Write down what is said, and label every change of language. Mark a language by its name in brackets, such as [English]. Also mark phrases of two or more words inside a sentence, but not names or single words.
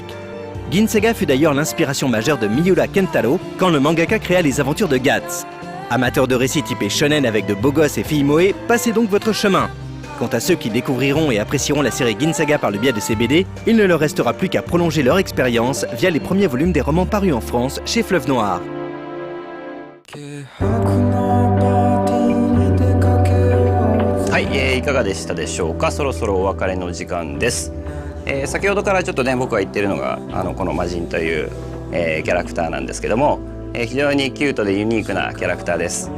[French] Gin Saga fut d'ailleurs l'inspiration majeure de Miura Kentaro quand le mangaka créa les aventures de Guts. Amateurs de récits typés shonen avec de beaux gosses et filles moe, passez donc votre chemin. Quant à ceux qui découvriront et apprécieront la série Gin Saga par le biais de ces BD, il ne leur restera plus qu'à prolonger leur expérience via les premiers volumes des romans parus en France chez Fleuve Noir. [Japanese] はい、いかがでしたでしょうか。そろそろお別れの時間です。先ほどからちょっとね僕が言ってるのがこの魔人という、キャラクターなんですけども、非常にキュートでユニークなキャラクターです。